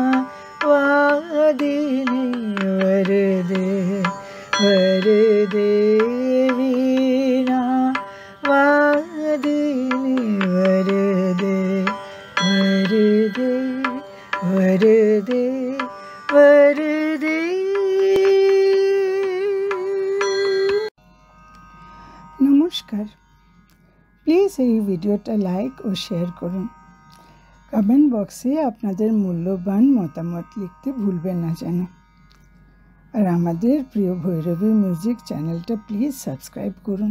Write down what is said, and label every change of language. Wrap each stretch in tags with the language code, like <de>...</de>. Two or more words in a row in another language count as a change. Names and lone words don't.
<sa>वादिनी वरदे वरदे वीणा वादिनी वरदे वरदे वरदे वरदे।</sa> <bn>नमस्कार, प्लिज এই ভিডিওটা লাইক ও শেয়ার করুন। কমেন্ট বক্সে আপনাদের মূল্যবান মতামত লিখতে ভুলবেন না যেন। আর আমাদের প্রিয় ভৈরবী মিউজিক চ্যানেলটা প্লিজ সাবস্ক্রাইব করুন।</bn>